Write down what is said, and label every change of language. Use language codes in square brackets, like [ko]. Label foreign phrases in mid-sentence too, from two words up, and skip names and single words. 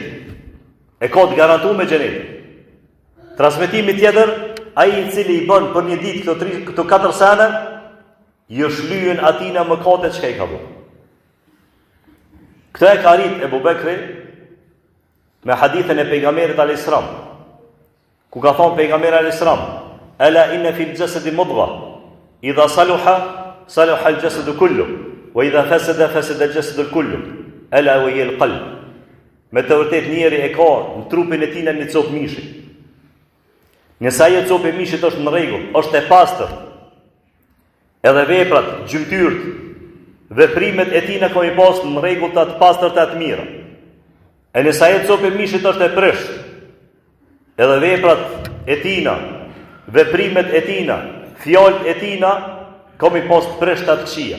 [sq] E ka të garantuar me xhenet. Transmetimi tjetër, ai i cili i bën për një ditë këto 4 sene, i shlyhen atina mëkatet që i ka bërë. Këtë e ka arrit Ebu Bekri me hadithën e pejgamberit [ar] عليه السلام, [sq] ku ka thonë pejgamberi alayhis salam, [ar] ألا إن في الجسد مضغة، إذا صلحت صلح الجسد كله، وإذا فسدت فسد الجسد كله، ألا وهي القلب. [sq] Me të vërtet njeri e ka në trupin e tij një copë mishi. Nëse ajo copë e mishit është në rregull, është e pastër, edhe veprat, gjymtyrt, veprimet e tij kanë pas në rregull të pastërta të mira. E nëse ajo copë e mishit është e prish, edhe veprat e tina, veprimet e tina, fjalët e tina kanë pas të prishta të këqija.